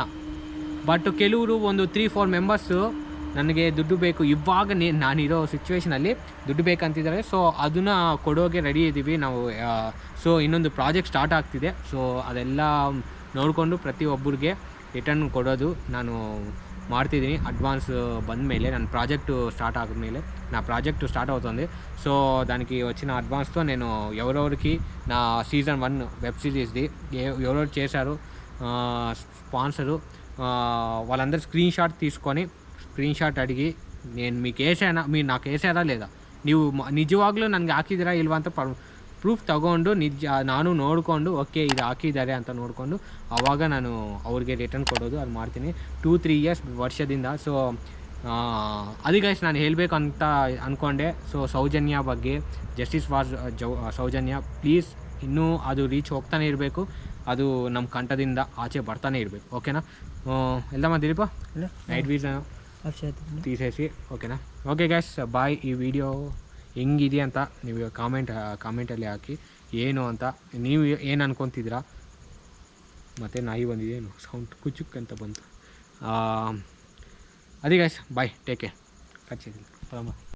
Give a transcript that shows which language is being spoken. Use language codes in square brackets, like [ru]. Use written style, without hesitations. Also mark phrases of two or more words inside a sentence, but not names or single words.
[kn] ಬಟ್ ಕೆಲವರು ಒಂದು 3-4 ಮೆಂಬರ್ಸು ನನಗೆ ದುಡ್ಡು ಬೇಕು, ಇವಾಗ ನಾನಿರೋ ಸಿಚುವೇಷನಲ್ಲಿ ದುಡ್ಡು ಬೇಕಂತಿದ್ದಾರೆ. ಸೊ ಅದನ್ನು ಕೊಡೋಗೆ ರೆಡಿ ಇದ್ದೀವಿ ನಾವು. ಸೊ ಇನ್ನೊಂದು ಪ್ರಾಜೆಕ್ಟ್ ಸ್ಟಾರ್ಟ್ ಆಗ್ತಿದೆ. ಸೊ ಅದೆಲ್ಲ ನೋಡಿಕೊಂಡು ಪ್ರತಿಯೊಬ್ಬರಿಗೆ ರಿಟರ್ನ್ ಕೊಡೋದು ನಾನು ಮಾಡ್ತಿದ್ದೀನಿ. ಅಡ್ವಾನ್ಸ್ ಬಂದ್ ಮೇಲೆ ನನ್ನ ಪ್ರಾಜೆಕ್ಟು ಸ್ಟಾರ್ಟ್ ಆಗಮೇಲೆ [te] నా ప్రాజెక్టు స్టార్ట్ అవుతుంది. సో దానికి వచ్చిన అడ్వాన్స్తో నేను ఎవరెవరికి నా సీజన్ 1 వెబ్ సిరీస్ది ఎవరెవరు చేశారు స్పాన్సరు వాళ్ళందరూ స్క్రీన్ షాట్ అడిగి నేను మీకు వేసానా, మీరు నాకు వేసారా లేదా, [kn] ನೀವು ನಿಜವಾಗ್ಲೂ ನನಗೆ ಹಾಕಿದ್ದೀರಾ ಇಲ್ವಾ ಅಂತ ಪ್ರೂಫ್ ತಗೊಂಡು ನಾನು ನೋಡಿಕೊಂಡು ಓಕೆ ಇದು ಹಾಕಿದ್ದಾರೆ ಅಂತ ನೋಡಿಕೊಂಡು ಆವಾಗ ನಾನು ಅವ್ರಿಗೆ ರಿಟರ್ನ್ ಕೊಡೋದು ಅದು ಮಾಡ್ತೀನಿ 2-3 years ವರ್ಷದಿಂದ. ಸೊ ಅದು ಗೈಸ್ ನಾನು ಹೇಳಬೇಕು ಅಂತ ಅಂದ್ಕೊಂಡೆ. ಸೊ ಸೌಜನ್ಯ ಬಗ್ಗೆ, ಜಸ್ಟಿಸ್ ಫಾರ್ ಸೌಜನ್ಯ, ಪ್ಲೀಸ್ ಇನ್ನೂ ಅದು ರೀಚ್ ಹೋಗ್ತಾನೆ ಇರಬೇಕು, ಅದು ನಮ್ಮ ಕಂಠದಿಂದ ಆಚೆ ಬರ್ತಾನೆ ಇರಬೇಕು. ಓಕೆನಾ? [te] వెళ్దామా దిలీప? నైట్ విజన్ తీసేసి ಓಕೆನಾ? [kn] ಓಕೆ ಗೈಸ್, ಬಾಯ್. ಈ ವಿಡಿಯೋ ಹೆಂಗಿದೆ ಅಂತ ನೀವು ಕಾಮೆಂಟಲ್ಲಿ ಹಾಕಿ, ಏನು ಅಂತ ನೀವು ಏನು ಅನ್ಕೊತಿದ್ದೀರಾ. ಮತ್ತು ನಾಯಿ ಬಂದಿದೆ, ಏನು ಸೌಂಡ್ ಕುಚುಕ್ ಅಂತ ಬಂತು. ಅದೇ ಗೈಸ್, ಬಾಯ್, ಟೇಕ್ ಕೇರ್. ಕಚ್ಚಿದ್ದೀನಿ.